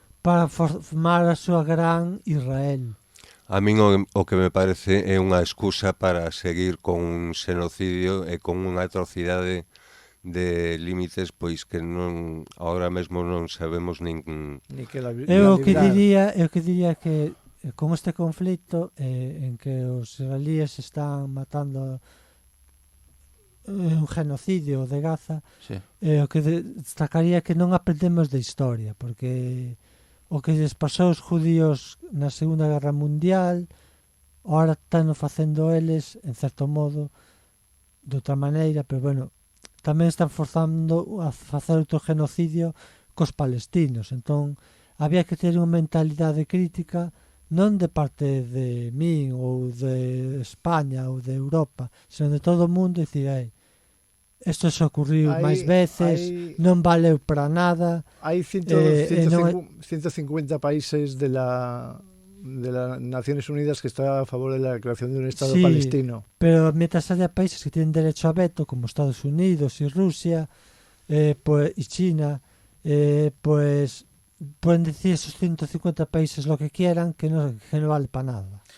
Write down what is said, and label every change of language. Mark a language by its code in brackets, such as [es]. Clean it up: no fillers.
[gl] para formar a súa gran Israel. A min o que me parece é unha excusa para seguir con un xenocidio e con unha atrocidade de límites pois que non agora mesmo non sabemos nin [es] Ni que la, [gl] Eu o que [es] librar. [gl] diría que con este conflito en que os israelíes están matando un genocidio de Gaza, Sí. o que destacaría que non aprendemos de historia, porque o que lles pasou aos judíos na Segunda Guerra Mundial ahora están facendo eles en certo modo de outra maneira, pero bueno, tamén están forzando a facer outro genocidio cos palestinos. Entón había que ter unha mentalidade crítica non de parte de min ou de España ou de Europa, senón de todo o mundo, e dicir, isto se ocurriu máis veces, non valeu para nada. [es] Hay 150 países de las Naciones Unidas que están a favor de la creación de un Estado Sí, palestino. Pero mientras haya países que tienen derecho a veto, como Estados Unidos y Rusia y China, pues pueden decir esos 150 países lo que quieran, que no vale para nada.